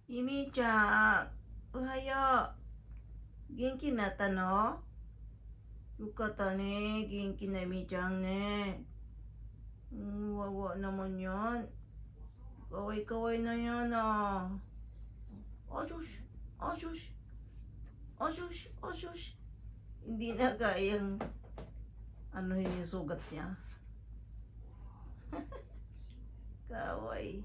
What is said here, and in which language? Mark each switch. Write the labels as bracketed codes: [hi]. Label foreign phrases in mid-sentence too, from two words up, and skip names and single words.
[ja] ひみちゃん、おはよう。元気になったの？よかったね。元気なみちゃんね。 [tl] Wawa naman yan. Kaway-kaway na yan ah. Asus, asus, asus, asus. Hindi na kayang ano yung sugat niya. Kaway.